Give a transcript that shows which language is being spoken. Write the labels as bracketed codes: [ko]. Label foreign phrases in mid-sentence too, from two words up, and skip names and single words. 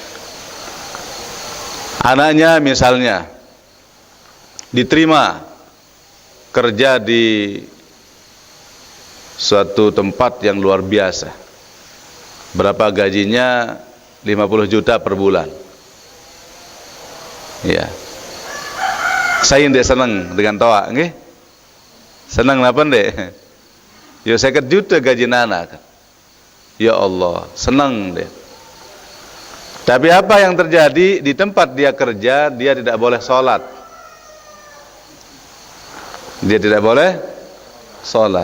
[id] Anaknya misalnya diterima kerja di suatu tempat yang luar biasa. Berapa gajinya? 50 juta per bulan. Ya. Saya tidak senang dengan toa, nggih. Senang [sas] napa ndek? [id] Ya 50 juta gaji anak. Ya Allah, senang deh. Tapi apa yang terjadi di tempat dia kerja, dia tidak boleh sholat. Dia tidak boleh sholat.